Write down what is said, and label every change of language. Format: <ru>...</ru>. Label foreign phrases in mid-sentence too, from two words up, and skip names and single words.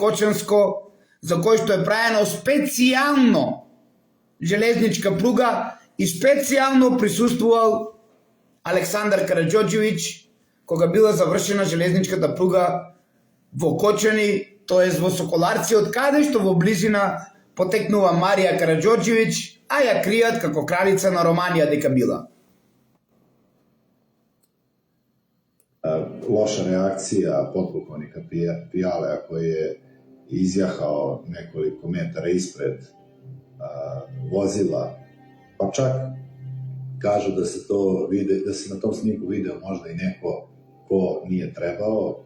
<mk>Кочанско, за кој што е правено специјално железничка пруга и специјално присуствувал Александар Караџорџевиќ кога била завршена железничката пруга во Кочани, тоест во Соколарци, од каде што во близина потекнува Марија Караџорџевиќ, а ја кријат како кралица на Романија дека била.</mk> <sr>Loša reakcija potpukovnika Pijalea koji je izjahao nekoliko metara ispred vozila, pa čak kažu da se to vide, da se na tom snimku video možda i neko ko nije trebao.</sr>